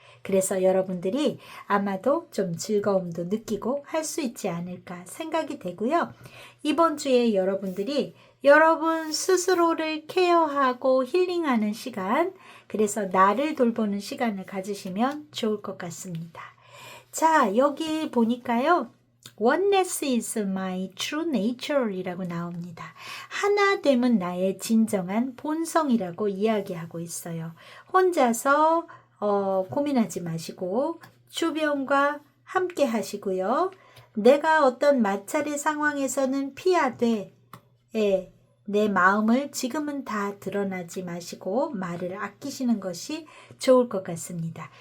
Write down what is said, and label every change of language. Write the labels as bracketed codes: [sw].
[ko] 그래서 여러분들이 아마도 좀 즐거움도 느끼고 할 수 있지 않을까 생각이 되고요. 이번 주에 여러분들이 여러분 스스로를 케어하고 힐링하는 시간, 그래서 나를 돌보는 시간을 가지시면 좋을 것 같습니다. 자, 여기 보니까요. [en] Oneness is my true nature [ko] 이라고 나옵니다. 하나됨은 나의 진정한 본성이라고 이야기하고 있어요. 혼자서 고민하지 마시고 주변과 함께 하시고요. 내가 어떤 마찰의 상황에서는 피하되 내 마음을 지금은 다 드러나지 마시고 말을 아끼시는 것이 좋을 것 같습니다.